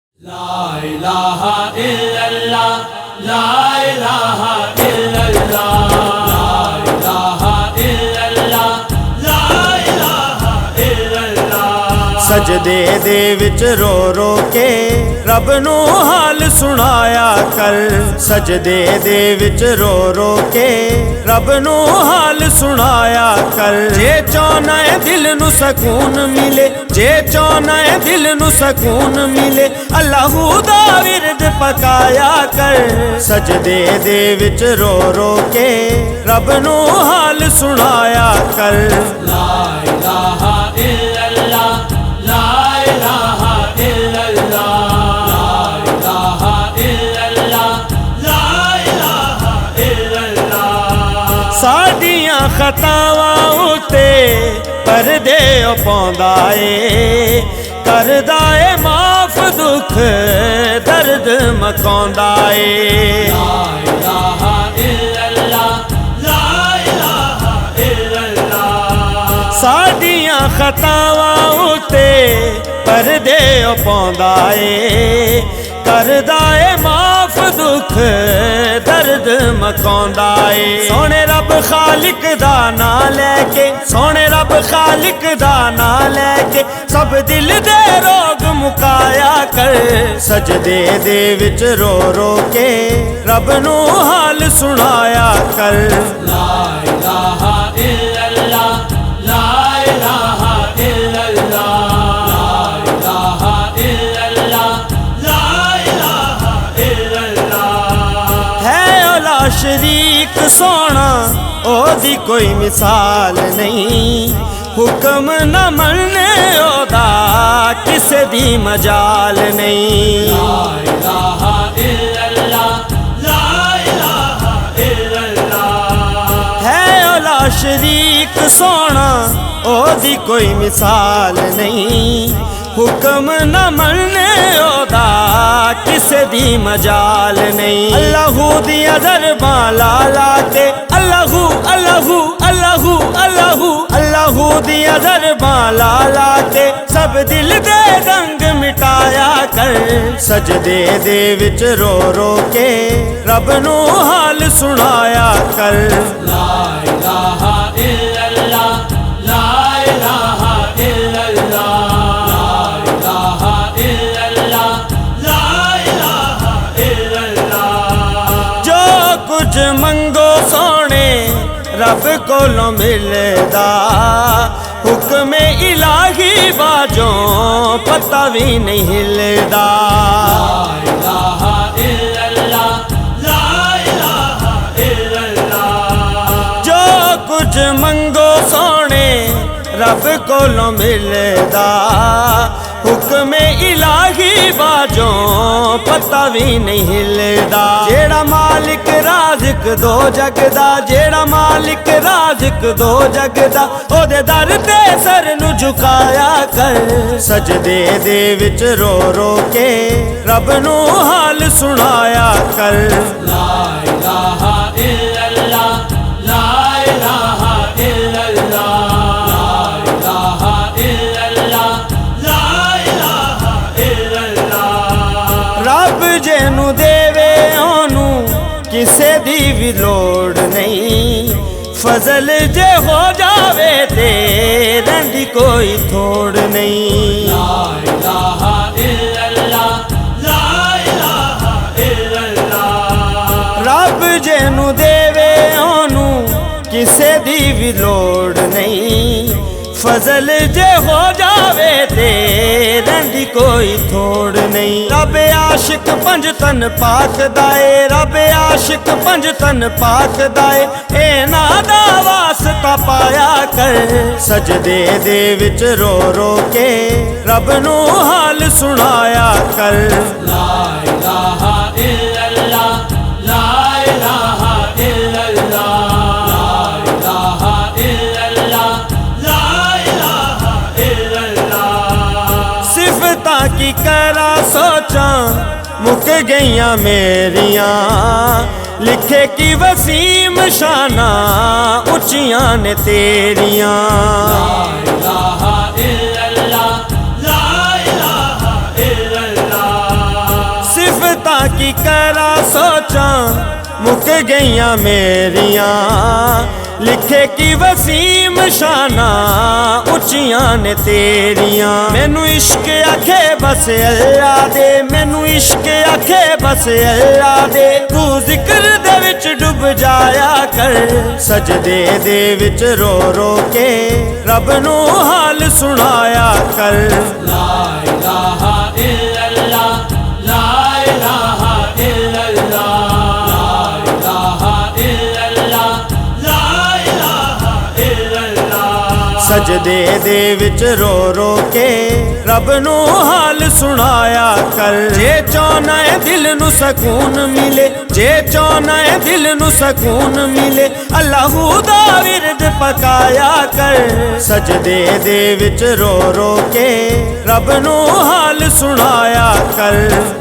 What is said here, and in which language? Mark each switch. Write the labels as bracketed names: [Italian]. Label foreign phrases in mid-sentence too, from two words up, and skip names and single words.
[Arabic] لا إله إلا الله، لا إله إلا الله، لا إله إلا الله، لا إله إلا الله. [Punjabi] ਸਜਦੇ ਦੇ ਵਿਚ ਰੋ ਰੋ ਕੇ ਰੱਬ ਨੂੰ ਹਾਲ ਸੁਣਾਇਆ ਕਰ, ਸਜਦੇ ਦੇ ਵਿਚ ਰੋ ਰੋ ਕੇ ਰੱਬ ਨੂੰ ਹਾਲ ਸੁਣਾਇਆ ਕਰ। ਜੇ ਚਾਹਨਾ ਹੈ ਦਿਲ ਨੂੰ ਸਕੂਨ ਮਿਲੇ, ਜੇ ਚਾਹਨਾ ਹੈ ਦਿਲ ਨੂੰ ਸਕੂਨ ਮਿਲੇ, ਅੱਲਾਹੂ ਦਾ ਵਿਰਦ ਪਕਾਇਆ ਕਰ। ਸਜਦੇ ਦੇ ਵਿਚ ਰੋ ਰੋ ਕੇ ਰੱਬ ਨੂੰ ਹਾਲ ਸੁਣਾਇਆ ਕਰ। [Arabic] لا إله إلا الله، لا إله إلا الله، لا إله إلا الله، لا إله إلا الله. [Punjabi] ਸਾਡੀਆਂ ਖ਼ਤਾਵਾਂ ਉਤੇ ਪਰਦੇ ਪਾਉਂਦਾ ਏ, ਕਰਦਾ ਏ ਮਾਫ਼ ਦੁੱਖ ਦਰਦ ਮੁਕਾਂਦਾ ਏ। [Arabic] لا إله إلا الله، لا إله إلا الله. [Punjabi] ਸਾਡੀਆਂ ਖ਼ਤਾਵਾਂ ਉਤੇ ਪਰਦੇ ਪਾਉਂਦਾ ਏ, ਕਰਦਾ ਏ ਮਾਫ਼ ਦੁੱਖ ਦਰਦ ਮੁਕਾਂਦਾ ਏ। ਸੋਹਣੇ ਰੱਬ ਖ਼ਾਲਿਕ ਦਾ ਨਾਂ ਲੈ ਕੇ, ਸੋਹਣੇ ਰੱਬ ਖ਼ਾਲਿਕ ਦਾ ਨਾਂ ਲੈ ਕੇ ਸਭ ਦਿਲ ਦੇ ਰੋਗ ਮੁਕਾਇਆ ਕਰ। ਸਜਦੇ ਦੇ ਵਿਚ ਰੋ ਰੋ ਕੇ ਰੱਬ ਨੂੰ ਹਾਲ ਸੁਣਾਇਆ ਕਰ। [Arabic] لا إله إلا الله، لا إله إلا الله، لا إله إلا الله، لا إله إلا الله. [Punjabi] ਹੈ ਔਲਾ ਸ਼ਰੀਕ ਸੋਹਣਾ ਓਦੀ ਕੋਈ ਮਿਸਾਲ ਨਹੀਂ, ਹੁਕਮ ਨਾ ਮੰਨੇ ਓਦਾ ਕਿਸੇ ਦੀ ਮਜਾਲ ਨਹੀਂ। [Arabic] لا إله إلا الله، لا إله إلا الله. [Punjabi] ਹੈ ਔਲਾ ਸ਼ਰੀਕ ਸੋਹਣਾ ਓਦੀ ਕੋਈ ਮਿਸਾਲ ਨਹੀਂ, ਹੁਕਮ ਨਾ ਮੰਨੇ ਓਦਾ ਕਿਸੇ ਦੀ ਮਜਾਲ ਨਹੀਂ। ਅੱਲਾਹੂ ਦੀਆਂ ਦਰਬਾਂ ਲਾ ਲਾ ਕੇ, ਅੱਲਾਹੂ ਅੱਲਾਹੂ ਅੱਲਾਹੂ ਅੱਲਾਹੂ ਅੱਲਾਹੂ ਦੀਆਂ ਦਰਬਾਂ ਲਾ ਲਾ ਕੇ ਸਭ ਦਿਲ ਦੇ ਰੰਗ ਮਿਟਾਇਆ ਕਰ। ਸਜਦੇ ਦੇ ਵਿਚ ਰੋ ਰੋ ਕੇ ਰੱਬ ਨੂੰ ਹਾਲ ਸੁਣਾਇਆ ਕਰ। [Arabic] لا إله إلا الله، لا إله إلا الله، لا إله إلا الله، لا إله إلا الله. [Punjabi] ਜੋ ਕੁਝ ਮੰਗੋ ਸੋਹਣੇ ਰੱਬ ਕੋਲੋਂ ਮਿਲਦਾ, ਹੁਕਮ ਇਲਾਹੀ ਬਾਝੋਂ ਪੱਤਾ ਭੀ ਨਹੀਂ ਹਿਲਦਾ। [Arabic] لا إله إلا الله، لا إله إلا الله. [Punjabi] ਜੋ ਕੁਝ ਮੰਗੋ ਸੋਹਣੇ ਰੱਬ ਕੋਲੋਂ ਮਿਲਦਾ, ਹੁਕਮ ਇਲਾਹੀ ਬਾਝੋਂ ਪੱਤਾ ਭੀ ਨਹੀਂ ਹਿਲਦਾ। ਜੇੜ੍ਹਾ ਮਾਲਿਕ ਰਾਜ਼ਿਕ ਦੋ ਜਗਦਾ, ਜੇੜ੍ਹਾ ਮਾਲਿਕ ਰਾਜ਼ਿਕ ਦੋ ਜਗਦਾ, ਓਦੇ ਦਰ ਤੇ ਸਰ ਨੂੰ ਝੁਕਾਇਆ ਕਰ। ਸਜਦੇ ਦੇ ਵਿਚ ਰੋ ਰੋ ਕੇ ਰੱਬ ਨੂੰ ਹਾਲ ਸੁਣਾਇਆ ਕਰ। [Arabic] لا إله إلا الله، لا إله إلا الله، لا إله إلا الله، لا إله إلا الله. [Punjabi] ਰੱਬ ਜੇਹਨੂੰ ਦੇਵੇ ਓਹਨੂੰ ਕਿਸੇ ਦੀ ਭੀ ਲੋੜ ਨਹੀਂ, ਫ਼ਜ਼ਲ ਜੇ ਹੋ ਜਾਵੇ ਤੇ ਰੰਡੀ ਕੋਈ ਥੋੜ ਨਹੀਂ। [Arabic] لا إله إلا الله، لا إله إلا الله. [Punjabi] ਰੱਬ ਜੇਹਨੂੰ ਦੇਵੇ ਓਹਨੂੰ ਕਿਸੇ ਦੀ ਭੀ ਲੋੜ ਨਹੀਂ, ਫ਼ਜ਼ਲ ਜੇ ਹੋ ਜਾਵੇ ਤੇ ਰੰਡੀ ਕੋਈ ਥੋੜ ਨਹੀਂ। ਰੱਬ ਆਸ਼ਿਕ ਪੰਜ ਤਨ ਪਾਕ ਦਾਏ, ਰੱਬ ਆਸ਼ਿਕ ਪੰਜ ਤਨ ਪਾਕ ਦਾਏ, ਏ ਨਾਦਾ ਵਾਸਤਾ ਪਾਇਆ ਕਰ। ਸਜਦੇ ਦੇ ਵਿਚ ਰੋ ਰੋ ਕੇ ਰੱਬ ਨੂੰ ਹਾਲ ਸੁਣਾਇਆ ਕਰ। [Arabic] لا إله إلا الله، لا إله إلا الله، لا إله إلا الله، لا إله إلا الله. [Punjabi] ਸਿਫ਼ਤਾਂ ਕੀ ਕਰਾਂ ਸੋਚਾਂ ਮੁੱਕ ਗਈਆਂ ਮੇਰੀਆਂ, ਲਿਖੇ ਕੀ ਵਸੀਮ ਸ਼ਾਨਾਂ ਉੱਚੀਆਂ ਨੇ ਤੇਰੀਆਂ। [Arabic] لا إله إلا الله، لا إله إلا الله. [Punjabi] ਦੀ ਕਰਾਂ ਸੋਚਾਂ ਮੁੱਕ ਗਈਆਂ ਮੇਰੀਆਂ ਲਿਖੇ ਕੀ ਵਸੀਮ ਸ਼ਾਨਾਂ ਉੱਚੀਆਂ ਨੇ ਤੇਰੀਆਂ ਮੈਨੂੰ ਇਸ਼ਕ ਆਖੇ ਬਸ ਅੱਲਾਹ ਦੇ ਮੈਨੂੰ ਇਸ਼ਕ ਆਖੇ ਬਸ ਅੱਲਾਹ ਦੇ ਤੂੰ ਜ਼ਿਕਰ ਦੇ ਵਿਚ ਡੁੱਬ ਜਾਇਆ ਕਰ ਸਜਦੇ ਦੇ ਵਿਚ ਰੋ ਰੋ ਕੇ ਰੱਬ ਨੂੰ ਹਾਲ ਸੁਣਾਇਆ ਕਰ [Arabic] لا إله إلا الله لا إله إلا الله [Punjabi] ਸਜਦੇ ਦੇ ਵਿਚ ਰੋ ਰੋ ਕੇ ਰੱਬ ਨੂੰ ਹਾਲ ਸੁਣਾਇਆ ਕਰ ਜੇ ਚਾਹਨਾ ਹੈ ਦਿਲ ਨੂੰ ਸਕੂਨ ਮਿਲੇ ਜੇ ਚਾਹਨਾ ਹੈ ਦਿਲ ਨੂੰ ਸਕੂਨ ਮਿਲੇ ਅੱਲਾਹ ਦਾ ਵਿਰਦ ਪਕਾਇਆ ਕਰ ਸਜਦੇ ਦੇ ਵਿਚ ਰੋ ਰੋ ਕੇ ਰੱਬ ਨੂੰ ਹਾਲ ਸੁਣਾਇਆ ਕਰ